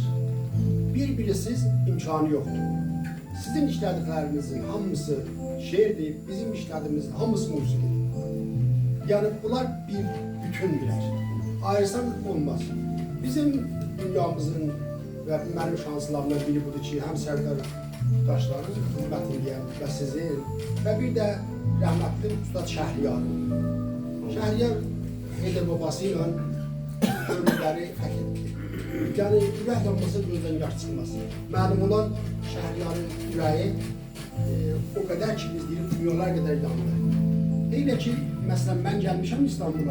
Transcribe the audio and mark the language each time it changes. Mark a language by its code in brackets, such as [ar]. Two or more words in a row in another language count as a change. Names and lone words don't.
[tr] Birbirisiz imkanı yoktur. Sizin işlediklerinizin [az] hamısı şeirdir, [tr] bizim işlediğimizin [az] hamısı musikidir. [tr] Yani bunlar bir bütündüler. Ayırsak olmaz. Bizim dünyamızın ve benim şanslarımdan biri budur ki, hem Serdar Daşların hizmetinde ve sizin ve bir de rahmetli Ustad Şəhriyarın. [az] Şəhriyar Heydər babasıyla ömürləri fəth etdi. Yani ürək yanması gözdən yaş çıxmaz. Məlum olan Şəhriyarın ürəyi o qədər ki, biz deyib dünyalar qədər yandı. Elə ki, məsələn, mən gəlmişəm İstanbul'a.